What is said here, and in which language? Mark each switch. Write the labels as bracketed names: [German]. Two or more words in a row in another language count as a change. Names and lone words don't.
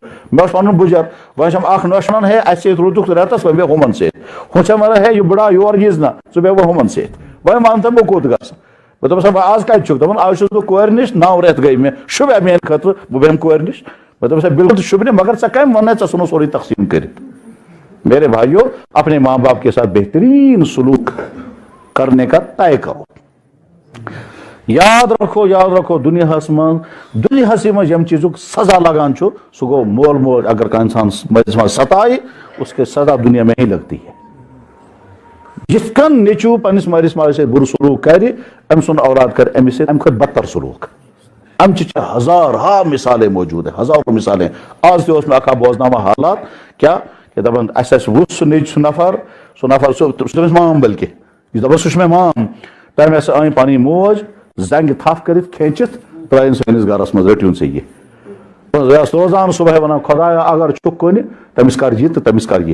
[Kashmiri] مےٚ اوس پَنُن بُجر وۄنۍ چھَم اکھ نۄش وَنان ہے اَسہِ سۭتۍ روٗدُکھ رٮ۪تس وۄنۍ بیٚہہ ہُمن سۭتۍ. ہُہ چھَم وَنان ہے یہِ بٕڑا یور یٖز نہ ژٕ بیٚہہ وۄنۍ ہُمن سۭتۍ. وۄنۍ وَن تہٕ بہٕ کوٚت گژھٕ. بہٕ دوٚپُس وۄنۍ آز کَتہِ چھُکھ. دپان آز چھُس بہٕ کورِ نِش 9 رٮ۪تھ گٔے مےٚ شوٗبیا میٛانہِ خٲطرٕ بہٕ بیٚہمہٕ کورِ نِش. مےٚ دوٚپُس ہے بِلکُل تہِ شوٗبہِ نہٕ مگر ژےٚ کٔمۍ ووٚننَے ژےٚ ژھُنُتھ سورُے تقسیٖم کٔرِتھ. [Urdu] میرے بھائیوں اپنے ماں باپ کے ساتھ بہترین سلوک کرنے کا طے کرو. [Kashmiri] یاد رکھو دنیاہس منٛز یم چیزُک سزا لگان چھُ سُہ گوٚو مول موج اگر کانٛہہ انسان مٲلِس ماجہِ ستایہِ [Urdu] اس کے سزا دنیا میں ہی لگتی ہے. [Kashmiri] یِتھ کٔنۍ نیچوٗ پننِس مٲلِس ماجہِ سۭتۍ بُرٕ سلوٗک کرِ أمۍ سُنٛد اولاد کرِ أمِس سۭتۍ اَمہِ کھۄتہٕ بدتر سلوٗک. اَمہِ چہِ چھِ ہزارہا [Urdu] مثالیں موجوٗد ہیں ہزاروں مثالیں. [Kashmiri] آز تہِ اوس مےٚ اکھ بوزناوان حالات کیٛاہ کہ دپان اَسہِ آسہِ وُچھ سُہ نیچ سُہ نفر سُہ تٔمِس مام بلکہِ یہِ دپان سُہ چھُ مےٚ مام تٔمۍ ہسا أنۍ پنٕنۍ موج زنگہِ تھپھ کٔرِتھ کھیٖنچِتھ ترٲیِن سٲنِس گرس منٛز رٔٹِوُن ژےٚ یہِ. یہِ ٲس روزان صبحٲے وَنان خۄدایا اگر چھُکھ کُنہِ تٔمِس کر یہِ تہٕ تٔمِس کر یہِ.